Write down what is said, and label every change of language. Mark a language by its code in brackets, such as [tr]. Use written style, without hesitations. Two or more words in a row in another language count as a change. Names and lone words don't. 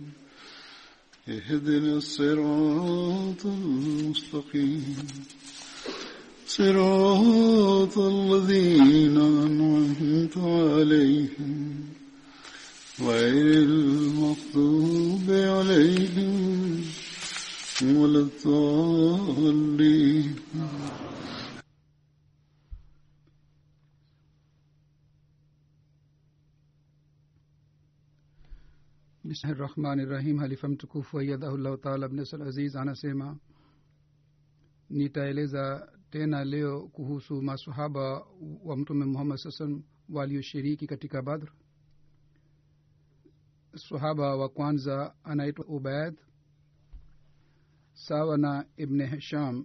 [ar] اهدنا الصراط المستقيم صراط الذين أنعمت عليهم غير المغضوب عليهم ولا الضالين. Bismillahirrahmanirrahim. [sw] Halifa mtukufu [ar] أيده الله تعالى [sw] ibn Aziz anasema, nitaeleza tena leo kuhusu maswahaba wa Mtume Muhammad [ar] صلى الله عليه وسلم [sw] walioshiriki katika Badr. Sahaba wa kwanza anaitwa Ubayd sawa na Ibn Hisham.